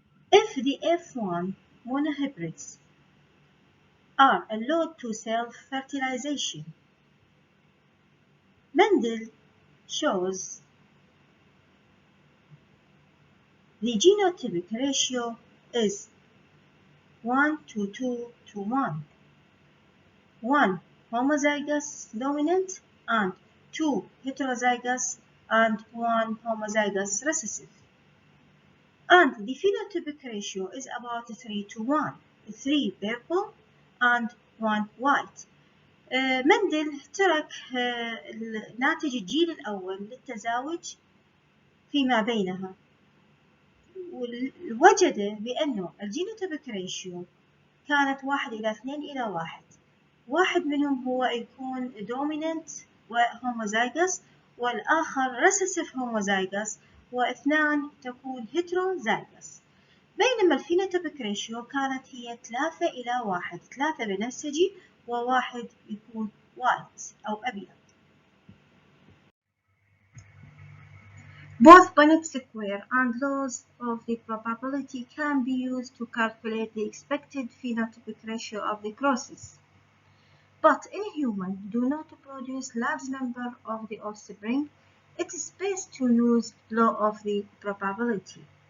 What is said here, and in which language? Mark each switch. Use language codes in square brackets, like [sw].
[en] If the F1 monohybrids are allowed to self-fertilization, Mendel shows the genotypic ratio is 1 to 2 to 1. 1 homozygous dominant and 2 heterozygous and 1 homozygous recessive. And the phenotypic ratio is about 3 to 1. 3 purple and 1 white. [ar] مندل ترك ناتج الجيل الأول للتزاوج فيما بينها، ووجد بأنه الجينوتيبك ريشيو كانت 1 إلى 2 إلى 1. واحد منهم هو يكون دوميننت وهوموزايجس، والآخر ريسيسيف هوموزايجس، واثنان تكون هيتروزايجس. بينما الفينوتيبك ريشيو كانت هي 3:1، 3 بنفسجي و1 يكون وايت أو أبيض. [en] Both Punnett square and laws of the probability can be used to calculate the expected phenotypic ratio of the crosses. But in humans do not produce large number of the offspring, it is best to use law of the probability.